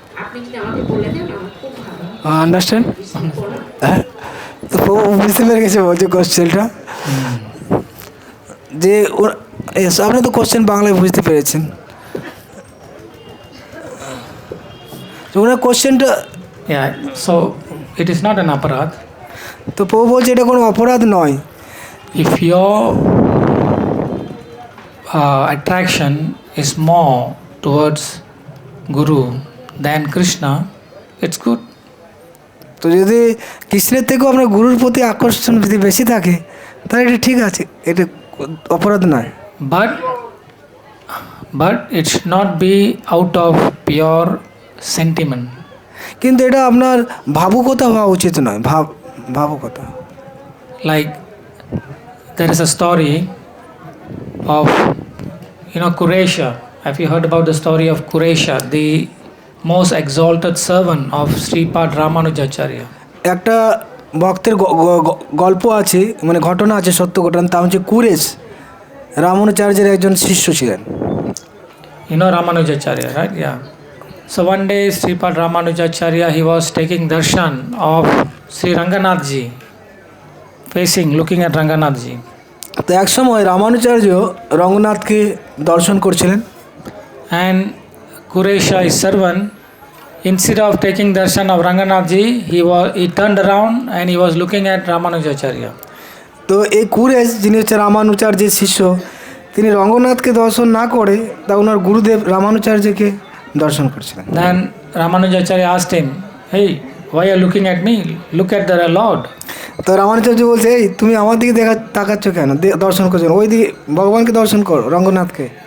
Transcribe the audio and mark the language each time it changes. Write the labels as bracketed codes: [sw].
[bn] আপনি যদি আমাকে বলে দেন আমার খুব ভালো হয়। [en] Understand? [bn] বলুন। হ্যাঁ, তো প্রভু বুঝতে পেরে গেছে বলছে কোশ্চেনটা, যে আপনি তো কোশ্চেন বাংলায় বুঝতে পেরেছেন। তো ওনার কোশ্চেনটা, [en] Yeah, so it is not an aparad. [bn] তো প্রভু বলছে এটা কোনো অপরাধ নয়। [en] If your attraction is more towards Guru than Krishna, it's good. [bn] তো যদি কৃষ্ণের থেকেও আপনার গুরুর প্রতি আকর্ষণ যদি বেশি থাকে তাহলে এটা ঠিক আছে, এটা অপরাধ নয়। [en] But it should not be out of pure sentiment. [bn] কিন্তু এটা আপনার ভাবুকতা হওয়া উচিত নয়, ভাবুকতা। [en] Like there is a story of Kuresha. Have you heard about the story of Kuresha, the most exalted servant of Sripad Ramanujacharya? [bn] একটা ভক্তের গল্প আছে, মানে ঘটনা আছে, সত্য ঘটনা। তা হচ্ছে কুরেশ রামানুচার্যের একজন শিষ্য ছিলেন। [en] You know Ramanujacharya, right? Yeah. So one day Sripad Ramanujacharya, he was taking darshan of Sri Ranganathji, looking at Ranganathji. [bn] তো এক সময় রামানুচার্য রঙ্গনাথকে দর্শন করছিলেন। [en] And Kuresha, his servant, instead of taking darshan of Ranganathji, he turned around and he was looking at Ramanujacharya. [bn] তো এই কুরেশ, যিনি হচ্ছে রামানুচার্যের শিষ্য, তিনি রঙ্গনাথকে দর্শন না করে তা ওনার গুরুদেব রামানুচার্যকে দর্শন করছিলেন। [en] Then Ramanujacharya asked him, "Hey, why are you looking at me? Look at the Lord." [bn] তো রামানুচার্য বলছে, এই তুমি আমার দিকে তাকাচ্ছ কেন, দর্শন করছো, ওই দিকে ভগবানকে দর্শন করো, রঙ্গনাথকে।